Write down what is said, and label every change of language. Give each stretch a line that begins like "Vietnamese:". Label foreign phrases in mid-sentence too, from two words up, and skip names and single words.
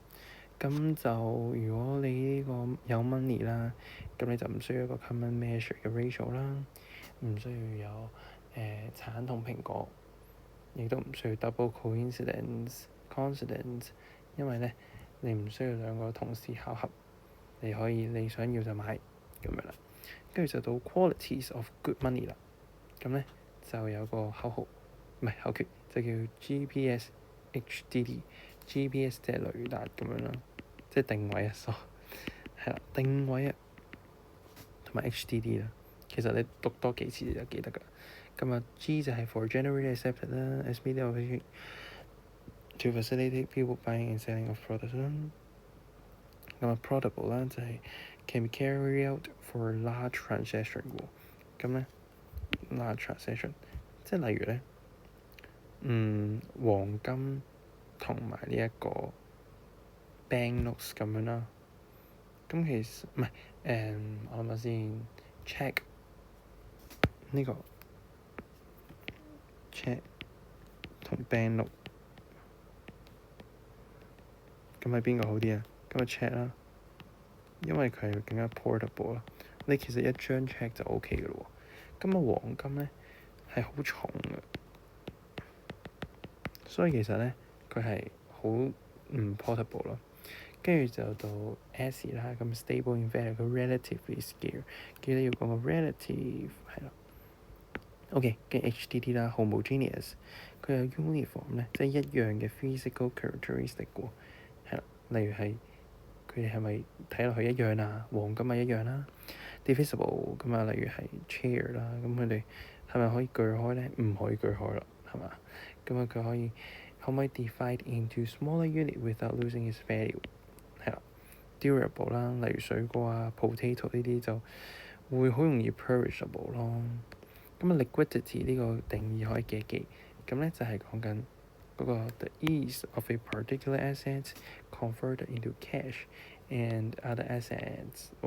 Cantonese: 咁就如果你呢個有 money 啦，咁你就唔需要一個
English: common measure
Cantonese: 嘅 ratio 啦，唔需要有橙同蘋果，亦都唔需要
English: double coincidence，
Cantonese: 因為咧你唔需要兩個同時巧合，你可以你想要就買咁樣啦。跟住就到
English: qualities of good money
Cantonese: 啦，咁咧就有個口號，唔係口訣，就叫 GPS HDD。GPS 即係雷達咁樣啦，即係定位啊，係啦，定位啊，同埋 HDD 啦。其實你讀多幾次你就記得㗎。咁G 就係
English: for generally accepted 啦 as medium of exchange to facilitate people buying and selling of products 啦。Profitable
Cantonese: 啦就係
English: can be carried out for large transaction 喎。
Cantonese: 咁咧
English: large transaction
Cantonese: 即係例如咧，黃金同埋呢一個
English: bank notes
Cantonese: 咁樣啦。咁其實唔係我諗下先 check 呢個 check 同
English: bank note，
Cantonese: 咁係邊個好啲啊？咁check 啦，因為佢係更加 portable 啦。你其實一張 check 就 OK 嘅咯喎。黃金咧係好重嘅，所以其實咧佢係好唔 portable 咯。跟住就到 S 啦，咁
English: stable in value，
Cantonese: 佢
English: relatively scarce，
Cantonese: 記得要講個 relative 係啦。OK， 跟住 HDD 啦 ，homogeneous， 佢有 uniform 咧，即係一樣嘅
English: physical characteristic
Cantonese: 喎，係啦。例如係佢哋係咪睇落去一樣啊？黃金咪一樣啦。divisible 咁例如係 chair 啦，咁佢哋係咪可以鋸開咧？唔可以鋸開啦，係嘛？佢可唔可以
English: divide into smaller unit without losing its value？
Cantonese: 係啦。durable 啦，例如水果啊、potato 呢啲就會好容易 perishable 咯。liquidity 呢個定義可以記一記，咁咧就係講緊嗰個
English: the ease of a particular asset converted into cash and other assets。
Cantonese: 哇！